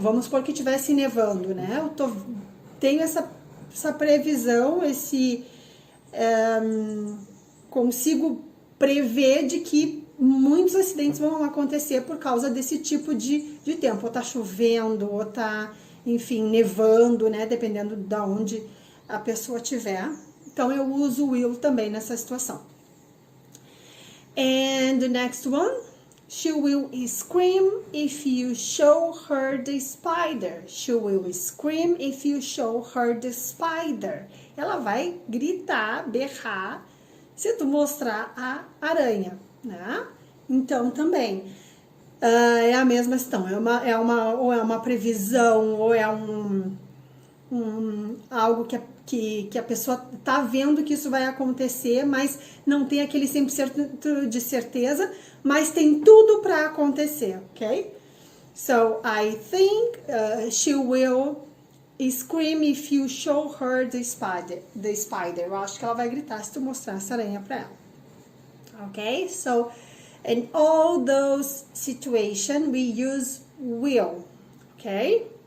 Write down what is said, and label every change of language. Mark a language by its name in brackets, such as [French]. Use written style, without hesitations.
[Portuguese] Vamos supor que estivesse nevando, né? Tenho essa previsão, consigo prever de que muitos acidentes vão acontecer por causa desse tipo de tempo. Ou tá chovendo, ou tá, enfim, nevando, né? Dependendo de onde a pessoa estiver. Então, eu uso o will também nessa situação. [English] And the next one. She will scream if you show her the spider. She will scream if you show her the spider. [Portuguese] Ela vai gritar, berrar, se tu mostrar a aranha, né? Então, também é a mesma questão. Ou é uma previsão, ou é algo que a pessoa tá vendo que isso vai acontecer, mas não tem aquele 100% de certeza, mas tem tudo para acontecer, ok? [English] So, I think she will scream if you show her the spider. [Portuguese] Eu acho que ela vai gritar se tu mostrar essa aranha para ela. [English] Ok? So, in all those situations, we use will, ok?